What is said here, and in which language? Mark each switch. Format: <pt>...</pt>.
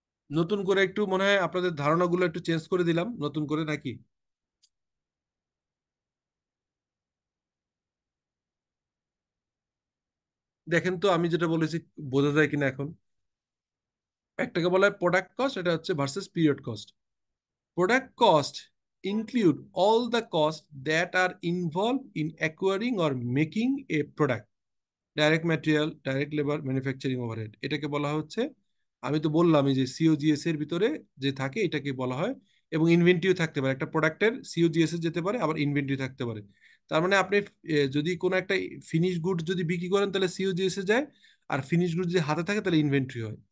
<bn>নতুন করে একটু মনে হয় আপনাদের ধারণাগুলো একটু চেঞ্জ করে দিলাম নতুন করে, নাকি? দেখেন তো আমি যেটা বলেছি বোঝা যায় কিনা এখন। একটাকে বলা হয় প্রোডাক্ট কস্ট, এটা হচ্ছে versus period cost.</bn> <en>Product cost include all the costs that are involved in acquiring or making a product.</en> <bn>Direct material, direct labour, manufacturing overhead, এটাকে বলা হচ্ছে। আমি তো বললাম এই যে সিওজিএস এর ভিতরে যে থাকে এটাকে বলা হয়, এবং ইনভেন্টরিও থাকতে পারে। একটা প্রোডাক্টের সিওজিএস এ যেতে পারে, আবার ইনভেন্টরি থাকতে পারে। তার মানে আপনি যদি কোনো একটা ফিনিশ গুড যদি বিক্রি করেন তাহলে সিওজিএস এ যায়, আর ফিনিশ গুড যদি হাতে থাকে তাহলে ইনভেন্টরি হয়।</bn>